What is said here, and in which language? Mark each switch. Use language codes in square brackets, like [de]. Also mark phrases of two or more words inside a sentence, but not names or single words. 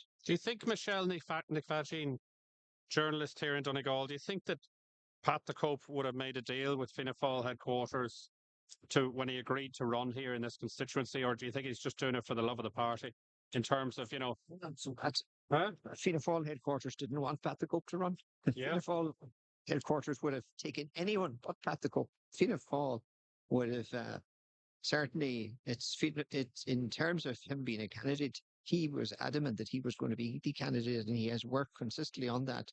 [en] Do you think Michelle Nicfagin, journalist here in Donegal, do you think that Pat the Cope would have made a deal with Fianna Fáil headquarters when he agreed to run here in this constituency, or do you think he's just doing it for the love of the party? in terms of, you know, That's huh? Fianna Fáil headquarters didn't want Pat the Cope to run. Yeah. Fianna Fáil headquarters would have taken anyone but Pat the Cope. Fianna Fáil would have certainly, it's in terms of him being a candidate, he was adamant that he was going to be the candidate and he has worked consistently on that.